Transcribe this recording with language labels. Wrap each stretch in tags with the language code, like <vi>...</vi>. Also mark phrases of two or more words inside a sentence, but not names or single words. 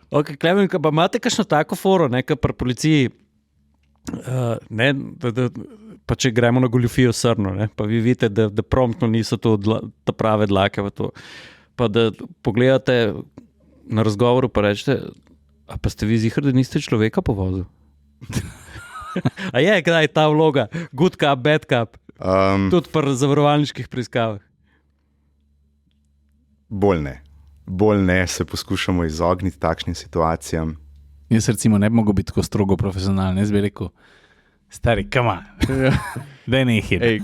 <sl>Okay, Klemen, pa imate kakšno tako foro, kot pri policiji, pa če gremo na goljufijo srno, ne, pa vi vidite, da promptno niso to ta prave dlake v to. Pa da pogledate na razgovoru pa rečete, a pa ste vi zihar, da niste človeka povozil? A je kdaj ta vloga?</sl> <en>Good cop, bad cop?</en> <sl>Tudi pri zavarovalniških preiskavah? Bolj ne, se poskušamo izogniti takšnim situacijam. Jaz recimo ne bi mogel biti tako strogo profesionalen, jaz bi rekel, stari,</sl> <en>come on,</en> <sl>daj nehaj.</sl>